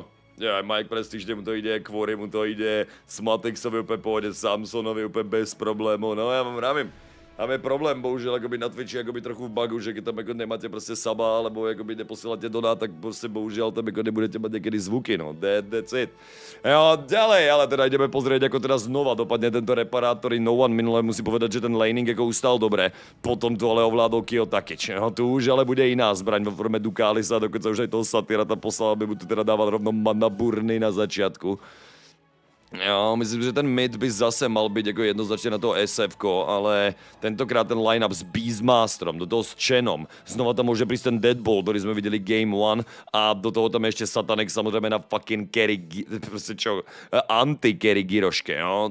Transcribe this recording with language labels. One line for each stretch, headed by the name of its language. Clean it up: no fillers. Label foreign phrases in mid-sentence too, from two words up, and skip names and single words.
Slovak: Ja, Mike Prestige mu to ide, Courier mu to ide, Smatexovi úplne pôjde, Samsonovi úplne bez problémov, no ja vám vravím. Máme problém, bohužiaľ, akoby na Twitchi, akoby trochu v bugu, že keď tam ako nemáte proste saba, alebo akoby neposielate donát, tak proste bohužiaľ tam ako nebudete mať niekedy zvuky,
English: no, that's it.
Slovak: Jo, ďalej, ale teda ideme pozrieť, ako teraz znova dopadne tento reparát, ktorý No One minule musí povedať, že ten laning ako ustal dobre, potom to ale ovládol Kiyotaki, no tu už ale bude iná zbraň vo forme Ducalisa, dokonca už aj toho Satyra tam poslal, aby mu tu teda dával rovno mana burny na začiatku.
Czech: Jo, myslím, že ten mid by zase mal být jako jednoznačně na to SF-ko, ale tentokrát ten line-up s Beastmasterem, do toho s Chenom, znova tam může přijít ten Deadbolt, který jsme viděli Game 1 a do toho tam ještě Satanek samozřejmě na
English: fucking carry,
Czech: prostě čo, anti-carry Giroške, jo.